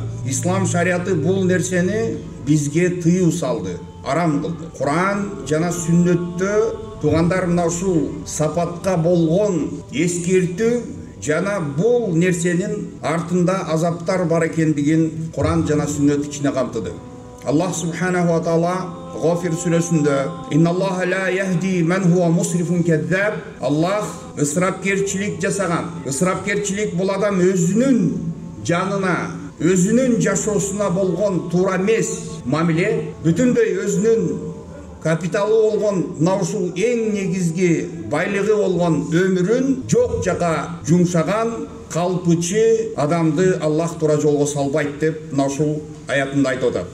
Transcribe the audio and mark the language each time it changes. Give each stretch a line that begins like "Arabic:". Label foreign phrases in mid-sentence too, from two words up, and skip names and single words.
Kyrgyz: Ислам шарияты бул нерсени бизге тыюу салды, арам кылды. Куран жана сүннөттө тугандар мына ушул сапатка болгон эскертүү жана бул нерсенин артында азаптар бар экендигин Куран жана сүннөт ичине камтыды.
Arabic: الله سبحانه وتعالى
Kyrgyz: Гафир сүрөсүндө
Arabic: «إن الله لا يهدي من هو مسرف كذاب».
Kyrgyz: Аллах ысырапкерчилик жасаган. Ысырапкерчилик бул адам өзүнүн жанына, өзүнүн жашоосуна болгон туура эмес мамиле, бүтүндөй өзүнүн капиталы болгон мына ушул эң негизги байлыгы болгон өмүрүн жок жака жумшаган калпычы адамды Аллах туура жолго салбайт деп мына ушул аятында айтып атат.